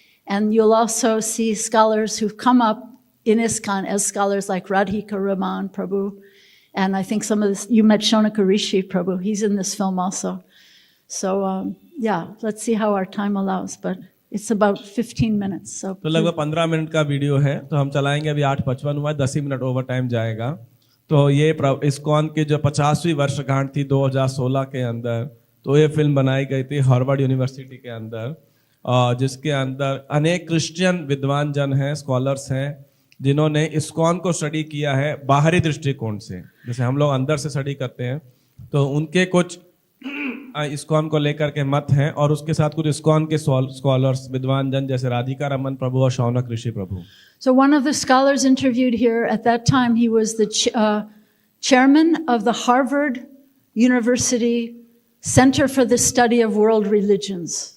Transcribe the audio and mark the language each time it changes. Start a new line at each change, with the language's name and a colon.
English: And you'll also see scholars who've come up in ISKCON as scholars like Radhika Raman Prabhu. And I think some of this, you met Shonaka Rishi Prabhu. He's in this film also. So, yeah, let's see how our time allows. But It's about 15 minutes. So
Hindi: तो लगभग 15 minute का video है, तो हम चलाएंगे। अभी 8:55 हुआ है, 10 ही मिनट ओवर टाइम जाएगा। तो ये इस्कॉन की जो 50वीं वर्षगांठ थी 2016 के अंदर, तो ये फिल्म बनाई गई थी हार्वर्ड यूनिवर्सिटी के अंदर, जिसके अंदर अनेक क्रिश्चियन विद्वान जन हैं, स्कॉलर्स हैं, जिन्होंने इस्कॉन को स्टडी किया है बाहरी दृष्टिकोण से, जैसे हम लोग अंदर से स्टडी करते हैं। तो उनके कुछ इस्कॉन को लेकर के मत हैं, और उसके साथ कुछ इस्कॉन के स्कॉलर्स विद्वान जन जैसे राधिका रमन प्रभु और शौनक ऋषि प्रभु।
English: So one of the scholars interviewed here at that time, he was the chairman of the Harvard University Center for the Study of World Religions.